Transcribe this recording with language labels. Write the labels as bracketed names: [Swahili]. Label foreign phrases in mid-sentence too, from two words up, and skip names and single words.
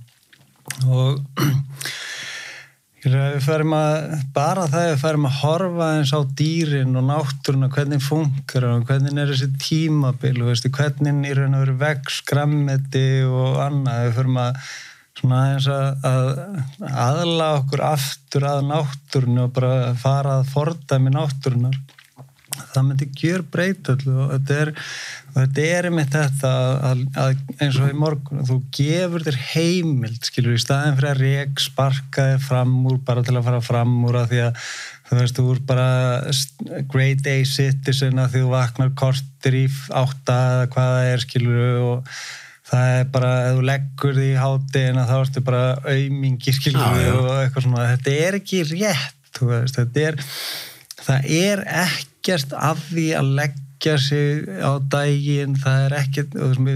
[Icelandic] Og við færum bara það við færum að horfa eins á dýrin og náttúruna, hvernig funkar og hvernig er þessi tímabil, veistu, hvernig í raun og veru vex, grænmeti og annað, við færum að svona eins að aðla okkur aftur að náttúrunni og bara fara að fordæmi náttúrunnar. Það myndi gjörbreyta öllu og þetta er einmitt þetta að eins og í morgun, þú gefur þér heimild, skilur, í staðinn fyrir að sparka þér fram úr bara til að fara fram úr að því að þú veist, þú er bara [English] grade A citizen [Icelandic] að því þú vaknar korter í 8 eða hvað það er, skilur, og það er bara, ef þú leggur því í hádegina þá ertu bara aumingi, skilur og eitthvað svona, þetta er ekki rétt, þú veist, það er ekkert af því að leggja sig á daginn, það er ekkert, við